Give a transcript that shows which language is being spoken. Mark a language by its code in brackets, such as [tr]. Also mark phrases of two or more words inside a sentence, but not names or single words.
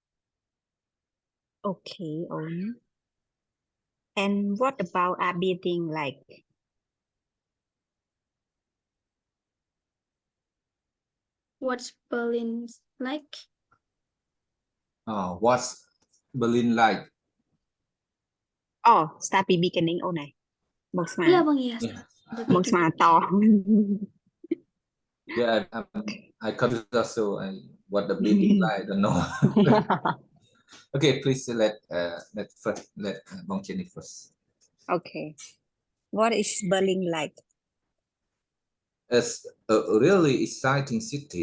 [en] Okay, And what about a building like? What's Berlin like? What's Berlin like? Oh, start ពី beginning [km] អូនឯងមកស្មា [en] Yeah, Bong, yes. Yeah, The [km] មកស្មា [en] beginning. ត yeah. I confused also. What the building like? I don't know. Okay, please let first let Bong Jenny first. Okay. What is Berlin like? It's a really exciting city.